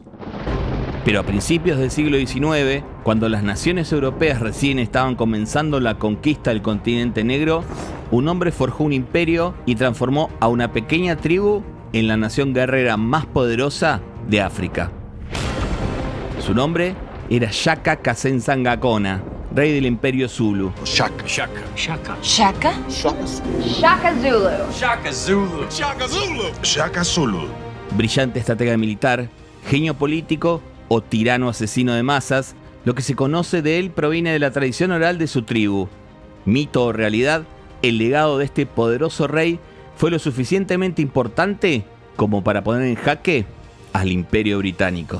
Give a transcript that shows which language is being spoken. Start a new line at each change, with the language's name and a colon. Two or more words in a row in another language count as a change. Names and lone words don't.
Spanish: Pero a principios del siglo XIX, cuando las naciones europeas recién estaban comenzando la conquista del continente negro, un hombre forjó un imperio y transformó a una pequeña tribu en la nación guerrera más poderosa de África. Su nombre era Shaka Kassenzangakona, rey del imperio Zulu. Shaka. Shaka. Shaka? Shaka Zulu. Shaka Zulu. Shaka Zulu. Shaka Zulu. Brillante estratega militar, genio político o tirano asesino de masas, lo que se conoce de él proviene de la tradición oral de su tribu. Mito o realidad, el legado de este poderoso rey fue lo suficientemente importante como para poner en jaque al imperio británico.